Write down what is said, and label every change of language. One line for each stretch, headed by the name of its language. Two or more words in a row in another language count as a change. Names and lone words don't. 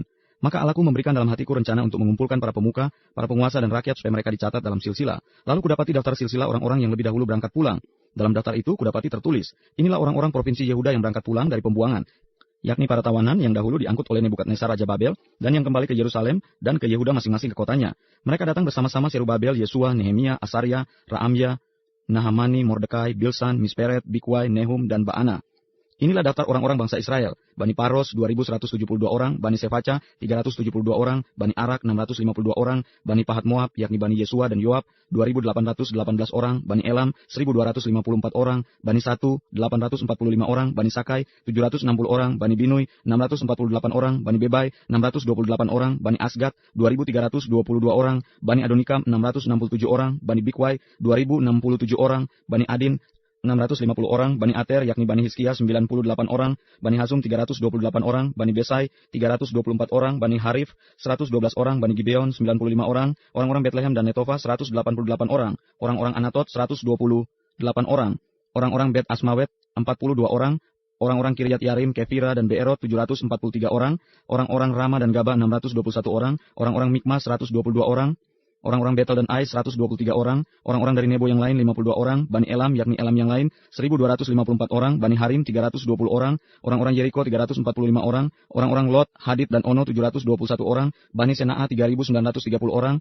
Indonesian: Maka Allahku memberikan dalam hatiku rencana untuk mengumpulkan para pemuka, para penguasa dan rakyat supaya mereka dicatat dalam silsilah. Lalu kudapati daftar silsilah orang-orang yang lebih dahulu berangkat pulang. Dalam daftar itu kudapati tertulis, inilah orang-orang provinsi Yehuda yang berangkat pulang dari pembuangan, yakni para tawanan yang dahulu diangkut oleh Nebukadnezar Raja Babel dan yang kembali ke Yerusalem dan ke Yehuda masing-masing ke kotanya. Mereka datang bersama-sama Serubabel, Yesua, Nehemia, Asaria, Raamya, Nahamani, Mordekai, Bilsan, Misperet, Bikwai, Nehum, dan Baana. Inilah daftar orang-orang bangsa Israel. Bani Paros 2.172 orang, Bani Sefaca 372 orang, Bani Arak 652 orang, Bani Pahat Moab yakni Bani Yesua dan Yoab 2.818 orang, Bani Elam 1.254 orang, Bani Satu 845 orang, Bani Sakai 760 orang, Bani Binui 648 orang, Bani Bebai 628 orang, Bani Asgat 2.322 orang, Bani Adonikam 667 orang, Bani Bikwai 2.067 orang, Bani Adin 650 orang, Bani Ater yakni Bani Hizkia 98 orang, Bani Hasum 328 orang, Bani Besai 324 orang, Bani Harif 112 orang, Bani Gibeon 95 orang, orang-orang Betlehem dan Netofa 188 orang, orang-orang Anatot 128 orang, orang-orang Bet Asmawet 42 orang, orang-orang Kiryat Yarim, Kefira dan Beerot 743 orang, orang-orang Rama dan Gaba 621 orang, orang-orang Mikmas 122 orang, orang-orang Betel dan Ai 123 orang, orang-orang dari Nebo yang lain 52 orang, Bani Elam yakni Elam yang lain 1.254 orang, Bani Harim 320 orang, orang-orang Yeriko 345 orang, orang-orang Lot, Hadid dan Ono 721 orang, Bani Senaa 3.930 orang.